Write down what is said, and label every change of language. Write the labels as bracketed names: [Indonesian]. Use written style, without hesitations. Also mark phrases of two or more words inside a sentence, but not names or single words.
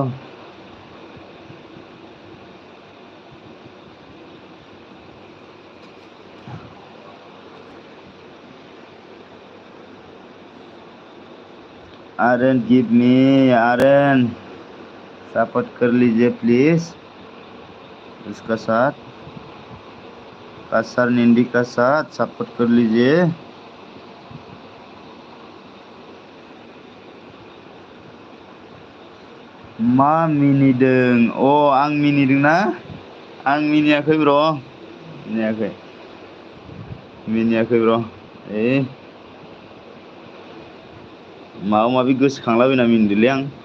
[Hindi] आर्यन [English] give me [Hindi] आर्यन सपोर्ट कर लीजिए प्लीज इसका साथ कासर निंदी का साथ सपोर्ट कर लीजिए [Bodo] मा मिनिदों आं मिनिदों ना आं मिनियाखै ब्र मिनियाखै ब्र माबा माबि गोसोखांलाबायना मिनिदोंलै आं